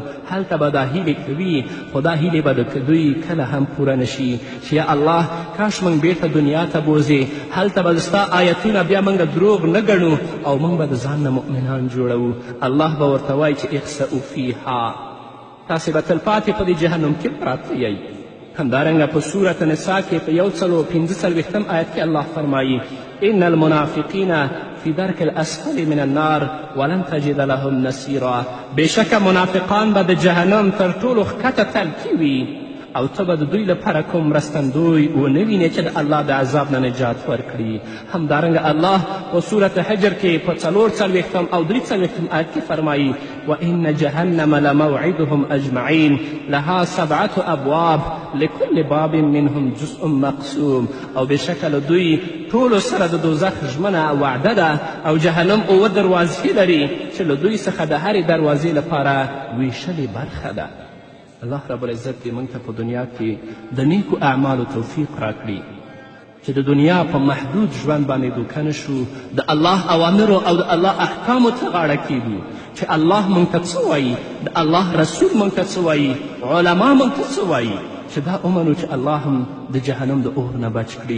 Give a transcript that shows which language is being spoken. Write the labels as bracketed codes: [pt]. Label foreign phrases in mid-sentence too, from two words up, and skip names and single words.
[ps] هلته به دا هیلې کوي خو دا هیلې به د دوی کله هم پوره نشي چې یا الله کاش موږ بیرته دنیا ته بوځې، هلته به ستا آیتونه بیا موږ دروغ نه ګڼو او موږ به د ځان نه مؤمنان جوړوو. الله به ورته وایي چې [ar] اخسئوا فیها، [ps] تاسې به تلپاتې په دې جهنم کې پراته یئ. همدارنګه په سورت نساء کې په 145 آیت کې الله فرمایي [ar] ان المنافقین فی درک الاسفل من النار ولن تجد لهم نصیرا، [ps] بېشکه منافقان به د جهنم تر ټولو ښکته تلکي وي او ته به د دوی لپاره کوم مرستندوی ونه وینې چې د الله د عذاب نه نجات ورکړي. همدارنګه الله په سورت حجر کې په 44 او 43 آیت کې فرمایي [ar] وان جهنم لموعدهم اجمعین لها 7 ابواب لكل باب منهم جزء مقسوم، [ps] او بېشکه له دوی ټولو سره د دوزخ ژمنه وعده ده او جهنم 7 دروازې لري چې له دوی څخه د هرې دروازې لپاره ویشلې برخه ده. [ar] الله رب العزت [ps] دې موږ ته په دنیا کې د نیکو اعمالو توفیق راکړي چې د دنیا په محدود ژوند باندې دوکه نه شو، د الله اوامرو او د الله احکامو ته غاړه کیږو چې الله موږ ته څه وایي، د الله رسول موږ ته څه وایي، علما موږ ته څه وایي، چې دا ومنو چې الله هم د جهنم د اور نه بچ کړي.